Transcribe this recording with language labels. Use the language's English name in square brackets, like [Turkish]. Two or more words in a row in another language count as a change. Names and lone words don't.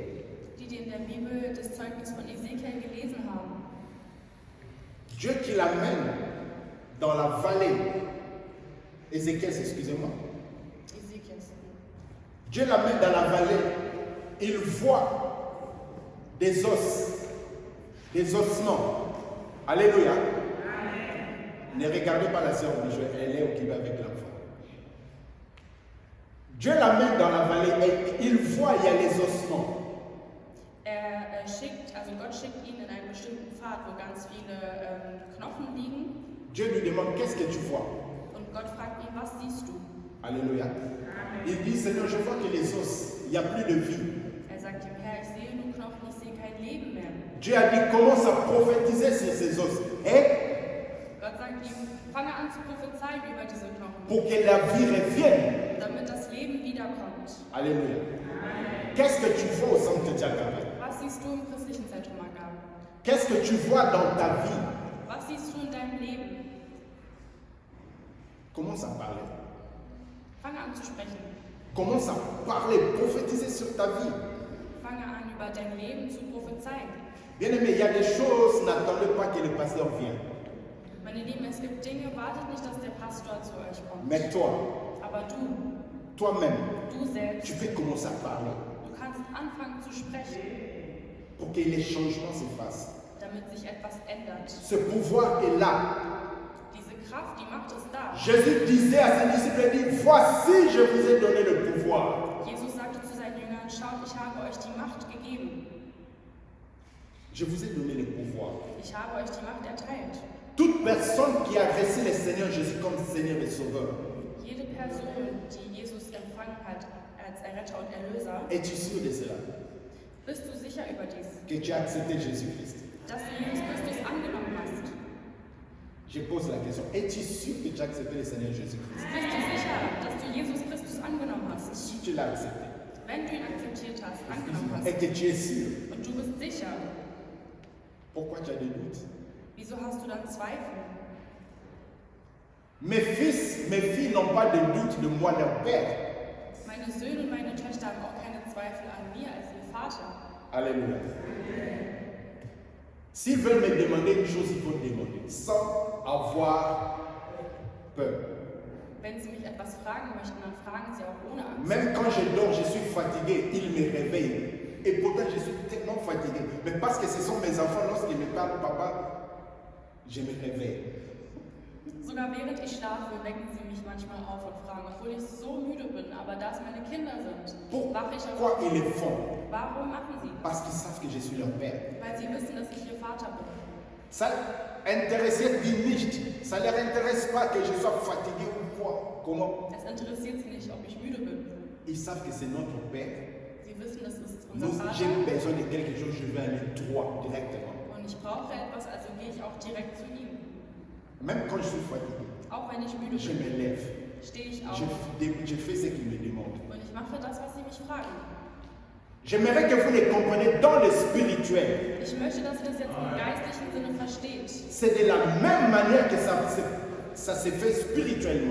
[German] Die in der Bibel das Zeugnis von Ezekiel gelesen haben. [French] Dieu qui l'amène dans la vallée, Ézéchiel, excusez-moi, Ezekiel. Dieu l'amène dans la vallée, il voit des os, des ossements. Alléluia. Ne regardez pas la sœur Bijou, elle est occupée avec l'enfant. Dieu l'amène dans la vallée et il voit, il y a les ossements. [German] Gott schickt ihn in einen bestimmten Pfad, wo ganz viele Knochen liegen. [French] Dieu lui demande, qu'est-ce que tu vois? [German] Und Gott fragt ihn, was siehst du? [French] Alléluia. Il dit, Seigneur, je vois que les os, il n'y a plus de vie. [German] Er sagt ihm, Herr, ich sehe nur Knochen, ich sehe kein Leben mehr. [French] Dieu a dit, commence à prophétiser sur ces os. Et [German] Gott sagt ihm, fange an zu prophezeien über diese Knochen, [French] pour que la vie revienne. [German] damit das Leben wiederkommt. [French] Alléluia. Qu'est-ce que tu vois au centre de Diagabé? [German] Was siehst du im christlichen Zentrum Agape? [French] Qu'est-ce que tu vois dans ta vie? [German] Was siehst du in deinem Leben? [French] Commence à parler. [German] Fange an zu sprechen. [French] Commence à parler, prophétiser sur ta vie. [German] Fange an, über dein Leben zu prophezeien. [French] Bien aimé, il y a des choses, n'attendez pas que le pasteur vienne. [German] Meine Lieben, es gibt Dinge, wartet nicht, dass der Pastor zu euch kommt. [French] Mais toi, [German] Aber du, [French] toi-même, [German] du selbst, [French] tu peux commencer à parler [German] du kannst anfangen zu sprechen, [French] pour que les changements se fassent. [German] damit sich etwas ändert. [French] Ce pouvoir est là. [German] Diese Kraft, die Macht ist da. [French] Jésus disait à ses disciples, il dit, voici, je vous ai donné le pouvoir. [German] Jesus sagte zu seinen Jüngern, schaut, ich habe euch die Macht gegeben. [French] Je vous ai donné le pouvoir. [German] Ich habe euch die Macht erteilt. [French] Toute personne qui a reçu le Seigneur Jésus comme Seigneur et Sauveur, [German] Jede Person, die Jesus empfangen hat als Erretter und Erlöser, [French] es-tu sûr de cela? [German] bist du sicher über dies, [French] Que tu as accepté Jésus-Christ? [German] dass du Jesus Christus angenommen hast? [French] Je pose la question, es-tu sûr que tu as accepté le Seigneur Jésus-Christ? [German] Bist du sicher, dass du Jesus Christus angenommen hast? [French] Si tu l'as accepté, [German] Wenn du ihn akzeptiert hast, angenommen hast, [French] et que tu es sûr, [German] und du bist sicher, [French] pourquoi tu as des doutes? [German] wieso hast du dann Zweifel? [French] Mes fils, mes filles n'ont pas de doute de moi, leur Père. [German] Meine Söhne und meine Töchter haben auch keine Zweifel an mir als ihr Vater. [French] Alléluia. S'ils veulent me demander une chose, il faut demander, sans avoir peur. [German] Wenn sie mich etwas fragen möchten, dann fragen sie auch ohne Angst. [French] Même quand je dors, je suis fatigué, ils me réveillent. Et pourtant, je suis tellement fatigué. Mais parce que ce sont mes enfants, lorsqu'ils me parlent, papa, je me réveille. [German] Sogar während ich schlafe, wecken sie mich manchmal auf und fragen, obwohl ich so müde bin, aber da es meine Kinder sind, wache ich [French] Pourquoi [German] auf. [French] ils le font? [German] Warum machen sie das? [French] Parce qu'ils savent que je suis leur père. [German] Weil sie wissen, dass ich ihr Vater bin. [French] Ça intéressait [German] die nicht. [French] Ça ne leur intéresse pas que je sois fatigué ou quoi. Comment? [German] Es interessiert sie nicht, ob ich müde bin. [French] Ils savent que c'est notre père. [German] Sie wissen, das ist [French] Nous, [German] unser [French] j'ai [German] Vater [French] besoin de quelque chose, je vais aller droit, directement. [German] und ich brauche etwas, also gehe ich auch direkt zu ihm. [French] Même quand je suis fatigué, [German] Auch wenn ich müde [French] je [German] bin, [French] me lève. [German] stehe ich auf [French] Je fais ce qu'ils me demandent. [German] und ich mache das, was sie mich fragen. [French] J'aimerais que vous les compreniez dans le spirituel. [German] Ich möchte, dass ihr das jetzt im geistlichen Sinne versteht. [French] C'est de la même manière que ça se fait spirituellement.